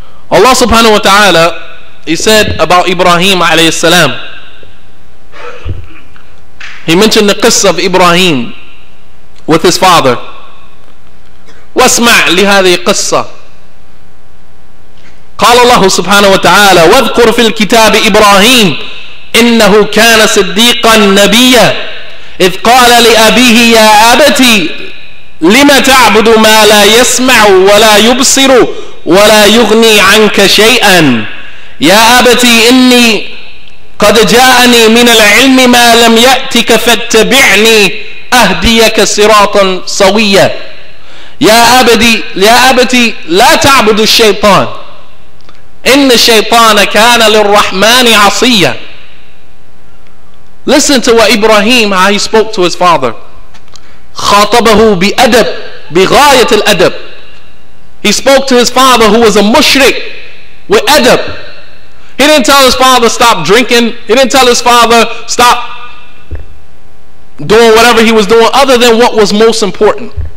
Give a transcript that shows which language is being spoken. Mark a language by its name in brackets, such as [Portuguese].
[English] Allah subhanahu wa ta'ala, He said about Ibrahim alayhi salam. He mentioned the qissa of Ibrahim with his father. [Arabic] وَاسْمَعْ لِهَذِهِ قِصَّةِ. قال الله سبحانه وتعالى واذكر في الكتاب إبراهيم إنه كان صديقا نبيا إذ قال لأبيه يا أبتي لم تعبد ما لا يسمع ولا يبصر ولا يغني عنك شيئا يا أبتي إني قد جاءني من العلم ما لم يأتك فاتبعني أهديك صراطا سويا يا أبتي لا تعبد الشيطان إن الشيطان كان للرحمن عصيا. [English] Listen to what Ibrahim, how he spoke to his father. [Arabic] خاطبه بأدب بغاية الأدب. [English] He spoke to his father who was a mushrik with adab. He didn't tell his father stop drinking. He didn't tell his father stop doing whatever he was doing other than what was most important.